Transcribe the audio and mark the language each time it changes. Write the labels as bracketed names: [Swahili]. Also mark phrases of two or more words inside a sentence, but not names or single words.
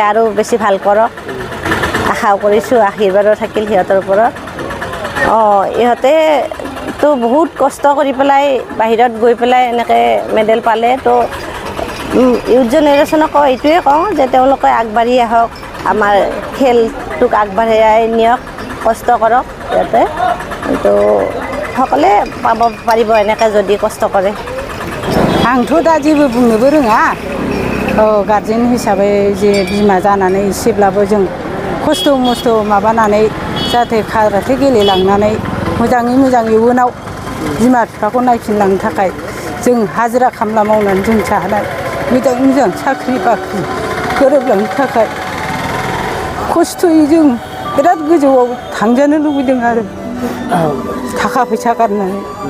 [Assamese] আৰু বেছি ভাল কৰক আশা কৰিছোঁ আশীৰ্বাদো থাকিল সিহঁতৰ ওপৰত ইহঁতে তো বহুত কষ্ট কৰি পেলাই বাহিৰত গৈ পেলাই এনেকৈ মেডেল পালে তো [English] youth generationক [Assamese] এইটোৱে কওঁ যে তেওঁলোকে আগবাঢ়ি আহক আমাৰ খেলটোক আগবাঢ়াই নিয়ক কষ্ট কৰক সিহঁতে তো সকলোৱে পাব পাৰিব এনেকৈ যদি কষ্ট কৰে [Bodo] आंथ' दा जेबो बुंनोबो रोङा गार्जेन हिसाबै जे बिमा जानानै एसेब्लाबो जों खस्थ' मस्थ' माबानानै जाहाथे काराटे गेलेलांनानै मोजाङै मोजां इयुनाव बिमा बिफाखौ नायफिनलांनो थाखाय जों हाजिरा खामला मावनानै जों जानाय मोजाङै मोजां साख्रि बाख्रि गोरोबलांनो थाखाय खस्थ'यै जों बिराद गोजौआव थांजानो लुबैदों आरो थाखा फैसा गारनानै